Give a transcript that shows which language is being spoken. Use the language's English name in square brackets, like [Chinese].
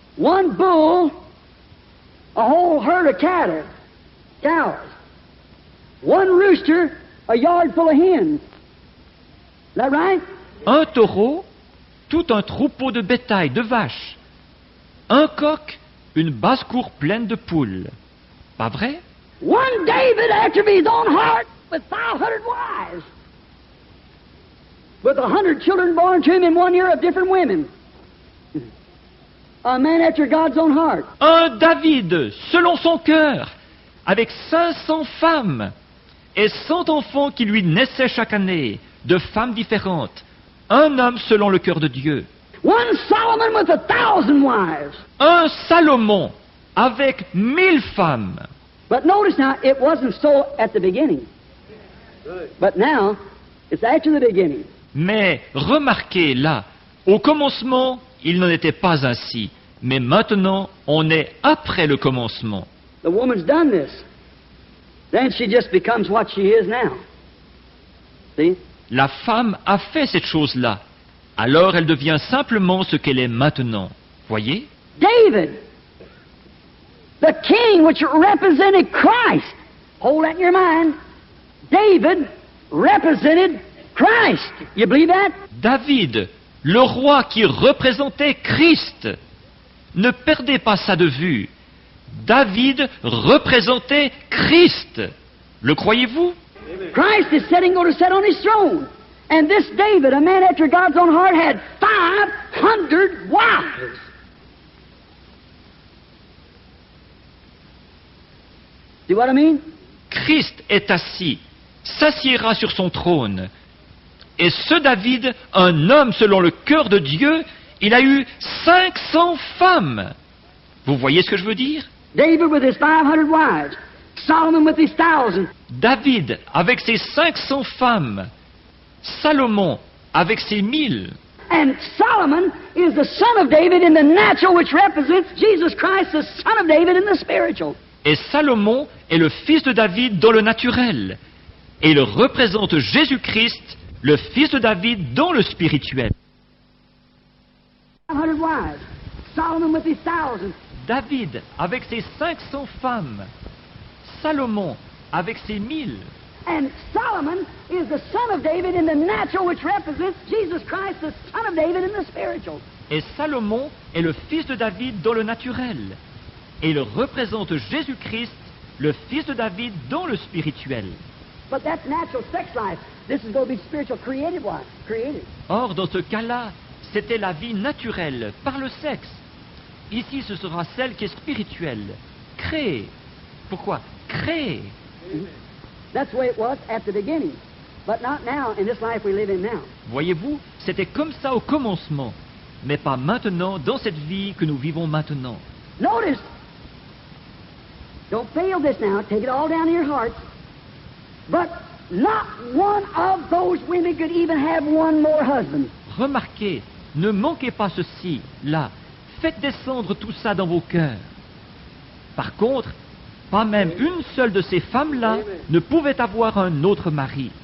[English] One bull, a whole herd of cattle, cows. One rooster, a yard full of hens. Is that right? [French] Un taureau, tout un troupeau de bétail, de vaches. Un coq, une basse-cour pleine de poules. Pas vrai? [English] One David after his own heart with 500 wives. With 100 children born to him in 1 year of different women. A man after God's own heart. [French] Un David, selon son cœur, avec 500 femmes et 100 enfants qui lui naissaient chaque année, de femmes différentes. Un homme selon le cœur de Dieu. [English] One Solomon with 1,000 wives. [French] Un Salomon avec 1000 femmes. [English] But notice now, it wasn't so at the beginning. But now, it's after the beginning. [French] Mais remarquez là, au commencement, il n'en était pas ainsi. Mais maintenant, on est après le commencement. [English] The woman's done this. Then she just becomes what she is now. See? [French] La femme a fait cette chose-là. Alors elle devient simplement ce qu'elle est maintenant. Voyez? [English] David, the king which represented Christ. Hold that in your mind. David represented Christ. You believe that? [French] David, le roi qui représentait Christ. Ne perdez pas ça de vue. David représentait Christ. Le croyez-vous? [English] Christ is going to sit on his throne. And this David, a man after God's own heart, had 500 wives. See what I mean? [French] Christ est assis, s'assiera sur son trône. Et ce David, un homme selon le cœur de Dieu, il a eu 500 femmes. Vous voyez ce que je veux dire? [English] David with his 500 wives. Solomon with his 1000. [French] David avec ses 500 femmes. Salomon avec ses 1000. [English] And Solomon is the son of David in the natural, which represents Jesus Christ, the son of David in the spiritual. [French] Et Salomon est le fils de David dans le naturel. Et il représente Jésus-Christ, le fils de David dans le spirituel. [English] 500 wives. Solomon with his 1000. [French] David avec ses 500 femmes. Salomon avec ses 1000. [English] And Solomon is the son of David in the natural, which represents Jesus Christ, the son of David in the spiritual. [French] Et Salomon est le fils de David dans le naturel. Et il représente Jésus-Christ, le fils de David dans le spirituel. [English] But that's natural sex life. This is going to be spiritual created life. Created. [French] Or, dans ce cas-là, c'était la vie naturelle, par le sexe. Ici, ce sera celle qui est spirituelle, créée. Pourquoi? Créée. [English] That's the way it was at the beginning, but not now in this life we live in now. [French] Voyez-vous, c'était comme ça au commencement, mais pas maintenant, dans cette vie que nous vivons maintenant. [English] Notice, don't fail this now, take it all down in your heart, but not one of those women could even have one more husband. [French] Remarquez, ne manquez pas ceci, là. Faites descendre tout ça dans vos cœurs. Par contre, pas même une seule de ces femmes-là ne pouvait avoir un autre mari.